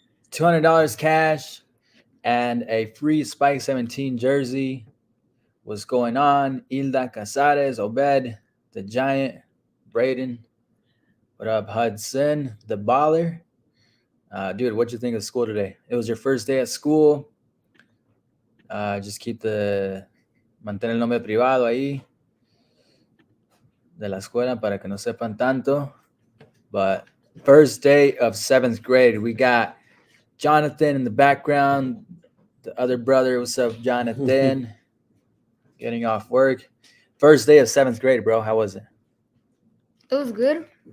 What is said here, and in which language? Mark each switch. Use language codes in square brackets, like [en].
[en] $200 cash and a free Spike 17 jersey. What's going on? Hilda Casares, Obed, the Giant, Braden. What up, Hudson, the baller? Dude, what'd you think of school today? It was your first day at school. Just keep [es] mantén el nombre privado ahí de la escuela para que no sepan tanto. [en] But first day of 7th grade, we got Jonathan in the background. The other brother, what's up, Jonathan? Getting off work. First day of 7th grade, bro. How was it? It was good.